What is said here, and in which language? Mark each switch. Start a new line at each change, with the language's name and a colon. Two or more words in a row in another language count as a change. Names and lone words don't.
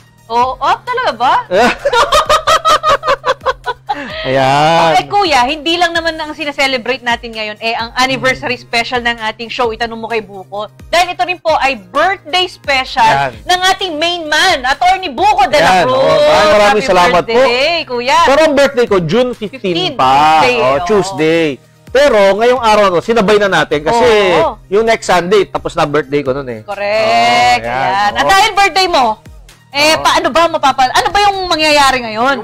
Filipino: Talaga ba? Ayan. Okay, kuya, hindi lang naman ang sineselebrate natin ngayon ang
English: anniversary special
Filipino: ng ating show, Itanong Mo kay Buko. Dahil ito rin po ay
English: birthday special
Filipino: ng ating
English: main man,
Filipino: Atty. Buko de la Cruz. Maraming salamat po. Kuya. Pero ang birthday ko, June 15 pa. Tuesday. Pero ngayong araw na to, sinabay na natin kasi yung next Sunday, tapos na birthday ko nun eh. Correct. Ayan. At dahil birthday mo, paano ba ano ba yung mangyayari ngayon?